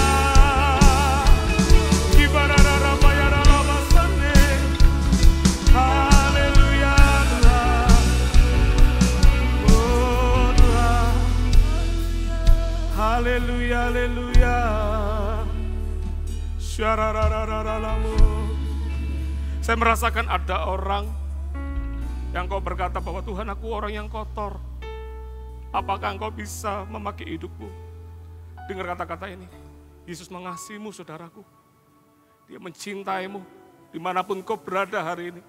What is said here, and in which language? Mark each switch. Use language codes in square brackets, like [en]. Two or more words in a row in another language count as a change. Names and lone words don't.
[id] Kibarararabayaralabasane. Haleluya Tuhan. Oh Tuhan. Haleluya, haleluya. Syarararararamu. Saya merasakan ada orang yang Kau berkata bahwa Tuhan, aku orang yang kotor. Apakah Engkau bisa memakai hidupku? Dengar kata-kata ini. Yesus mengasihimu saudaraku. Dia mencintaimu dimanapun kau berada hari ini.